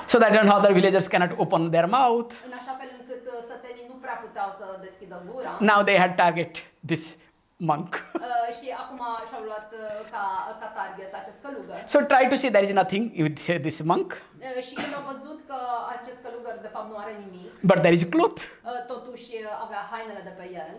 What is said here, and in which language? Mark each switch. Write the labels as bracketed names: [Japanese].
[English] So that other villagers cannot open their mouth. [Romanian] În așa fel încât sătenii nu prea puteau să deschidă gura. [English] Now they had target this monk. [Romanian] Și acum și-au luat ca target acest călugăr. [English] So try to see there is nothing with this monk, [Romanian] Și când au văzut că acest călugăr de fapt nu are nimic, [English] but there is cloth. [Romanian] totuși avea hainele de pe el,